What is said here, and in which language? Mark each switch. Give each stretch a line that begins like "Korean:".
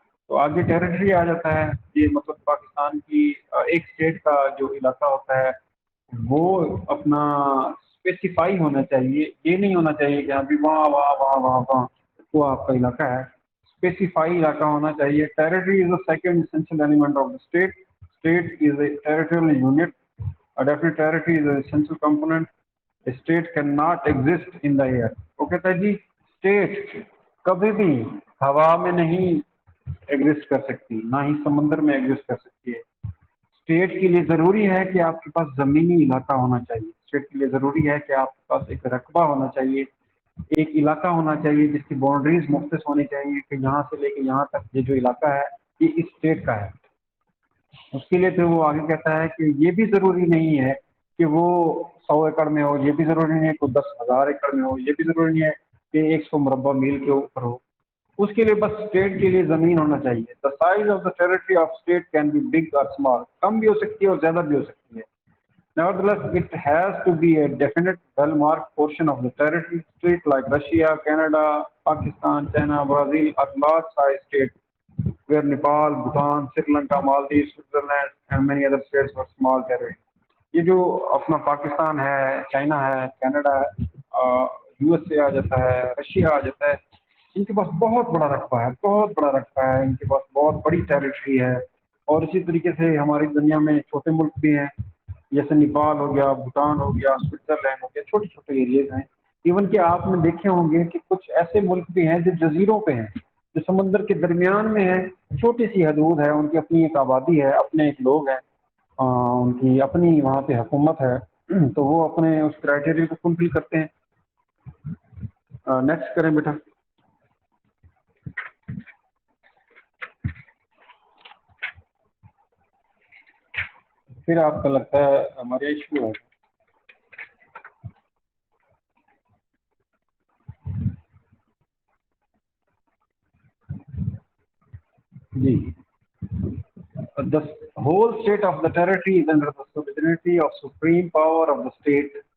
Urdu: تو آگے ٹیریٹری آ جاتا ہے. یہ مطلب پاکستان کی ایک اسٹیٹ کا جو علاقہ ہوتا ہے وہ اپنا اسپیسیفائی ہونا چاہیے. یہ نہیں ہونا چاہیے کہ ابھی وہاں وہ آپ کا علاقہ ہے. اسپیسیفائی علاقہ ہونا چاہیے.
English: Territory is a second essential element of the state. State is a territorial unit. A definite territory is an essential component. A state cannot exist in the air.
Urdu: وہ کہتا ہے جی اسٹیٹ کبھی بھی ہوا میں نہیں ایگزسٹ کر سکتی، نہ ہی سمندر میں ایگزسٹ کر سکتی ہے. اسٹیٹ کے لیے ضروری ہے کہ آپ کے پاس زمینی علاقہ ہونا چاہیے. اسٹیٹ کے لیے ضروری ہے کہ آپ کے پاس ایک رقبہ ہونا چاہیے، ایک علاقہ ہونا چاہیے جس کی باؤنڈریز مختص ہونی چاہیے کہ یہاں سے لے کے یہاں تک یہ جو علاقہ ہے یہ اس اسٹیٹ کا ہے. اس کے لیے پھر وہ آگے کہتا ہے کہ یہ بھی ضروری نہیں ہے کہ وہ 100 ایکڑ میں ہو، یہ بھی ضروری نہیں ہے کہ 10,000 ایکڑ میں ہو، یہ بھی ضروری نہیں ہے کہ 100 مربع میل کے اوپر ہو. اس کے لیے بس اسٹیٹ کے لیے زمین ہونا چاہیے.
English: The size of the territory of state can be big اور small.
Urdu: کم بھی ہو سکتی ہے اور زیادہ بھی ہو سکتی ہے.
English: Nevertheless, it has to be a definite, well-marked portion of the territory. States like Russia, Canada, Pakistan, China, Brazil are large-sized states, where Nepal, Bhutan, Sri Lanka, Maldives, Switzerland, and many other states were small territories.
Urdu: یہ جو اپنا پاکستان ہے، China ہے، Canada ہے، U S A آ جاتا ہے، Russia آ جاتا ہے، ان کے پاس بہت بڑا رقبہ ہے، بہت بڑا رقبہ ہے، ان کے پاس بہت بڑی ٹیریٹری ہے. اور اسی طریقے سے ہماری دنیا میں چھوٹے ملک بھی ہیں، جیسے نیپال ہو گیا، بھوٹان ہو گیا، سوئٹزرلینڈ ہو گیا، چھوٹے چھوٹے ایریاز ہیں. ایون کہ آپ نے دیکھے ہوں گے کہ کچھ ایسے ملک بھی ہیں جو جزیروں پہ ہیں، جو سمندر کے درمیان میں ہیں. چھوٹی سی حدود ہے، ان کی اپنی ایک آبادی ہے، اپنے ایک لوگ ہیں، ان کی اپنی وہاں پہ حکومت ہے، تو وہ اپنے اس کرائٹیریا کو فلفل کرتے ہیں. نیکسٹ کریں بیٹا. پھر آپ کا لگتا ہے ہمارے ایشو ہے جی.
English: The whole state of the territory is under the sovereignty of supreme power of the state.